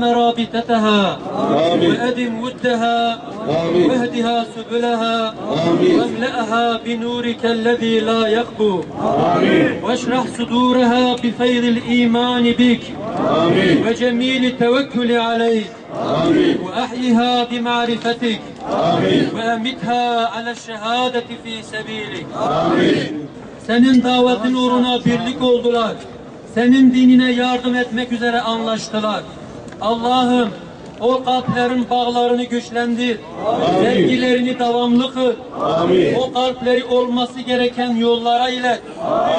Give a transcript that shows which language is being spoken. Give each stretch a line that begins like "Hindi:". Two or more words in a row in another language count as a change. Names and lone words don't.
Arabic: رابطتها وأدم ودها واهدها سبلها واملأها بنورك الذي لا يخبو واشرح صدورها بفيض الإيمان بك وجميل التوكل عليك وأحيها بمعرفتك وأمتها على الشهادة في سبيلك
Turkish: Senin davetin uğruna birlik oldular. Senin dinine yardım etmek üzere anlaştılar. Allah'ım o kalplerin bağlarını güçlendir. Sevgilerini devamlı kıl. O kalpleri olması gereken yollara ilet.